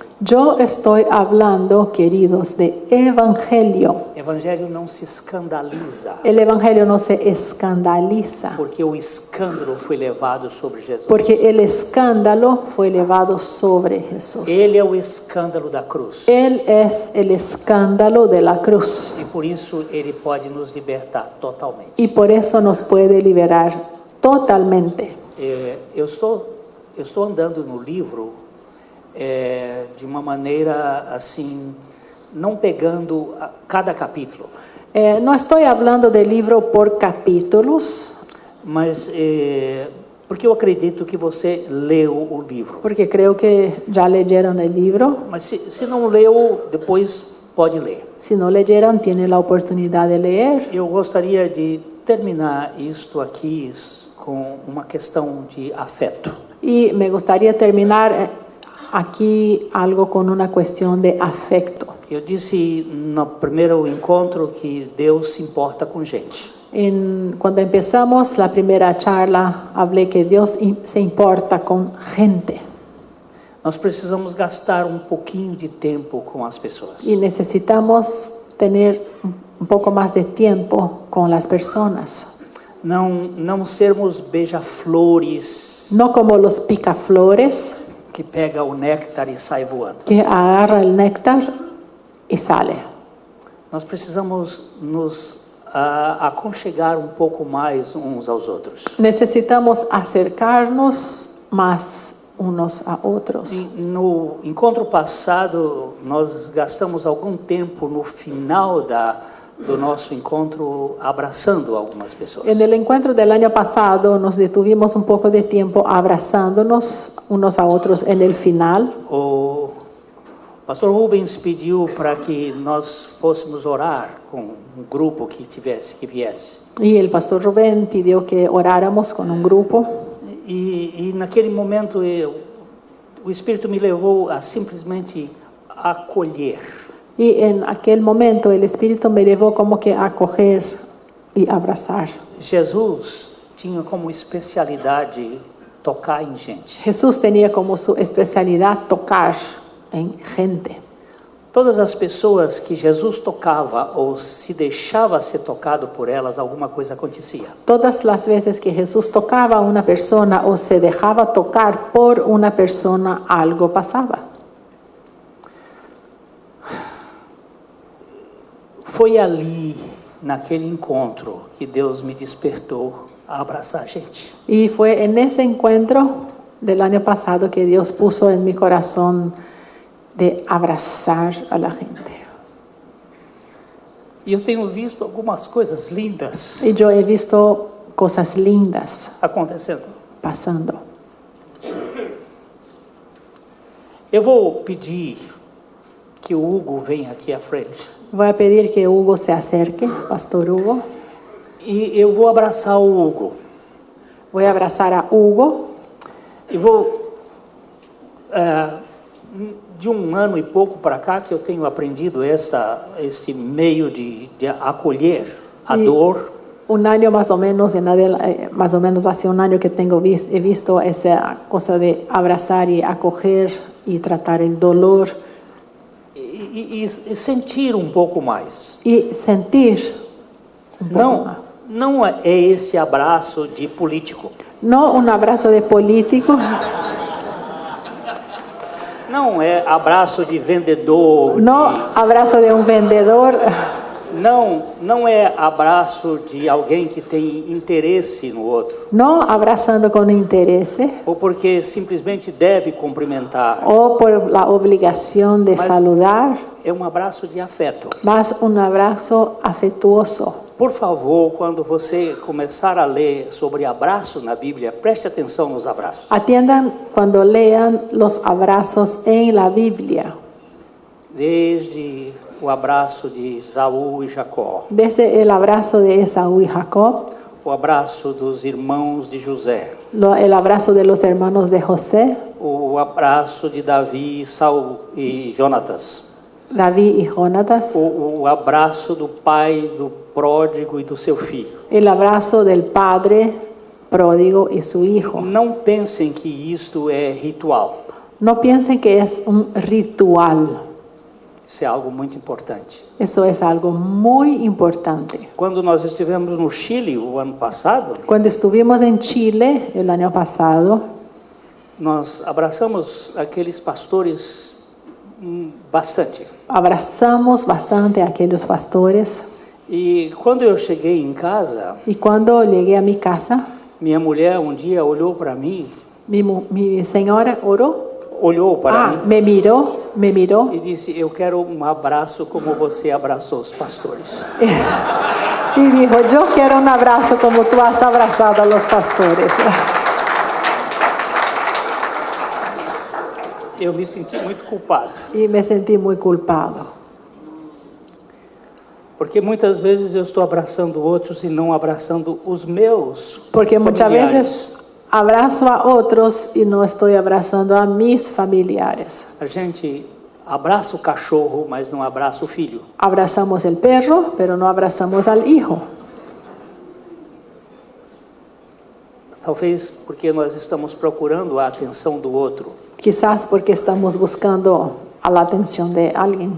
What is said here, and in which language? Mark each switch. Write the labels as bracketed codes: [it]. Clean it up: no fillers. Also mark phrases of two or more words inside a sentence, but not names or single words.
[es] Yo estoy hablando, queridos, de evangelio. [pt] Evangelho não se escandaliza, [es] El evangelio no se escandaliza, [pt] porque o escândalo foi levado sobre Jesus. [es] porque el escándalo fue elevado sobre Jesús. [pt] Ele é o escândalo da cruz. [es] Él es el escándalo de la cruz [pt] E por isso ele pode nos libertar totalmente. [es] y por eso nos puede liberar totalmente. [pt] Eu estou andando no livro de uma maneira assim, não pegando cada capítulo, [es] No estoy hablando del libro por capítulos, [pt] mas porque eu acredito que você leu o livro. [es] porque creo que ya leyeron el libro. [pt] Mas se não leu, depois pode ler. [es] Si no leyeron, tienen la oportunidad de leer. [pt] Eu gostaria de terminar isto aqui com uma questão de afeto. [es] Y me gustaría terminar aquí algo con una cuestión de afecto. [pt] Eu disse no primeiro encontro que Deus se importa com gente. [es] Cuando empezamos la primera charla, hablé que Dios se importa con gente [pt] Nós precisamos gastar um pouquinho de tempo com as pessoas. [es] y necesitamos tener un poco más de tiempo con las personas. [pt] Não sermos beija-flores [es] No como los picaflores [pt] que pega o néctar e sai voando. [es] que agarra el néctar y sale. [pt] Nós precisamos nos aconchegar um pouco mais uns aos outros. [es] Necesitamos acercarnos más unos a otros. [pt] E no encontro passado, nós gastamos algum tempo no final do nosso encontro abraçando algumas pessoas. [es] En el encuentro del año pasado nos detuvimos un poco de tiempo abrazándonos unos a otros en el final. [pt] O pastor Rubens pediu para que nós fôssemos orar com um grupo que viesse. [es] Y el pastor Rubén pidió que oráramos con un grupo. [pt] E naquele momento o Espírito me levou a simplesmente acolher. [es] Y en aquel momento el Espíritu me llevó como que a acoger y abrazar. [pt] Jesus tinha como especialidade tocar em gente. [es] Jesús tenía como su especialidad tocar en gente. [pt] Todas as pessoas que Jesus tocava ou se deixava ser tocado por elas, alguma coisa acontecia. [es] Todas las veces que Jesús tocaba a una persona o se dejaba tocar por una persona, algo pasaba. [pt] Foi ali, naquele encontro, que Deus me despertou a abraçar gente. [es] Y fue en ese encuentro del año pasado que Dios puso en mi corazón de abrazar a la gente. [pt] E eu tenho visto algumas coisas lindas [es] Y yo he visto cosas lindas [pt] acontecendo. [es] pasando. [pt] Eu vou pedir que o Hugo venha aqui à frente. [es] Voy a pedir que Hugo se acerque, Pastor Hugo. [pt] E eu vou abraçar o Hugo. [es] Voy a abrazar a Hugo. [pt] E vou... de um ano e pouco para cá que eu tenho aprendido esse meio de acolher a dor. [es] Un año más o menos, más o menos hace un año que he visto esa cosa de abrazar y acoger y tratar el dolor. [pt] E sentir um pouco mais. [es] Y sentir un poco más. [pt] Não é esse abraço de político. [es] No un abrazo de político. [pt] Não é abraço de vendedor. [es] No abrazo de un vendedor. [pt] Não é abraço de alguém que tem interesse no outro. [es] No abrazando con interés. [pt] Ou porque simplesmente deve cumprimentar. [es] O por la obligación de saludar. [pt] É um abraço de afeto. [es] Más un abrazo afectuoso. [pt] Por favor, quando você começar a ler sobre abraço na Bíblia, preste atenção nos abraços. [es] Atiendan cuando lean los abrazos en la Biblia. [pt] Desde o abraço de Esaú e Jacó. [es] Desde el abrazo de Esaú y Jacob. [pt] O abraço dos irmãos de José. [es] El abrazo de los hermanos de José. [pt] O abraço de Davi, Saul e Jonatas. [es] David y Jonatas. [pt] O abraço do pai do pródigo e do seu filho. [es] El abrazo del padre pródigo y su hijo. [pt] Não pensem que isto é ritual. [es] No piensen que es un ritual. [pt] Isso é algo muito importante. [es] Eso es algo muy importante. [pt] Quando nós estivemos no Chile o ano passado, [es] Cuando estuvimos en Chile el año pasado, [pt] nós abraçamos aqueles pastores bastante. [es] abrazamos bastante a aquellos pastores. [pt] E quando eu cheguei em casa, [es] Y cuando llegué a mi casa, [pt] minha mulher um dia olhou para mim, [es] mi señora oró. [pt] olhou para mim [es] Me miró [pt] e disse: eu quero um abraço como você abraçou os pastores. [es] y dijo, yo quiero un abrazo como tú has abrazado a los pastores. [pt] Eu me senti muito culpado, [es] Y me sentí muy culpado. [pt] porque muitas vezes eu estou abraçando outros e não abraçando os meus [es] Porque muchas [pt] familiares. [es] veces abrazo a otros y no estoy abrazando a mis familiares. [pt] A gente abraça o cachorro, mas não abraça o filho. [es] Abrazamos el perro, pero no abrazamos al hijo. [pt] Talvez porque nós estamos procurando a atenção do outro. [es] Quizás porque estamos buscando a la atención de alguien.